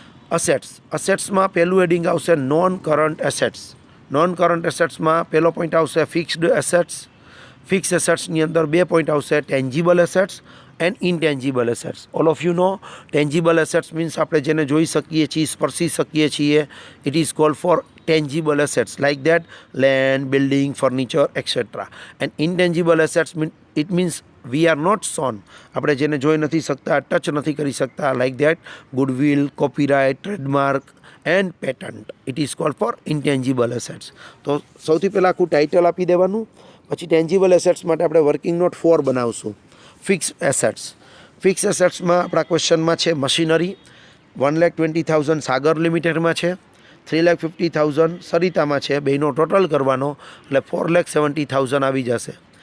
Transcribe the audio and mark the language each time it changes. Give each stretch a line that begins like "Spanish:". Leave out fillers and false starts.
Gujarati: અસેટ્સમાં પહેલું હેડિંગ આવશે non current assets. Non current એસેટ્સમાં પહેલો પોઈન્ટ આવશે ફિક્સ્ડ એસેટ્સ. ફિક્સ એસેટ્સની અંદર 2 પોઈન્ટ આવશે tangible assets and ઇનટેન્જિબલ assets.
English: all of you know tangible assets means
Gujarati: આપણે જેને જોઈ શકીએ છીએ, સ્પર્શી શકીએ છીએ.
English: It is called for tangible assets like that land, building, furniture, etc. And intangible assets it means we are not shown,
Gujarati: આપણે જેને જોઈ નથી શકતા, ટચ નથી કરી શકતા,
English: like that goodwill, copyright, trademark and patent. It is called for intangible assets.
Gujarati: તો સૌથી પહેલાં આખું ટાઇટલ આપી દેવાનું. પછી ટેન્જિબલ એસેટ્સ માટે આપણે વર્કિંગ નોટ 4 બનાવશું. Fix assets. ફિક્સ એસેટ્સમાં આપણા ક્વેશ્ચનમાં છે મશીનરી 1,20,000 સાગર લિમિટેડમાં છે, 3,50,000 સરિતામાં છે. બેનો ટોટલ કરવાનો એટલે 4,70,000 આવી જશે.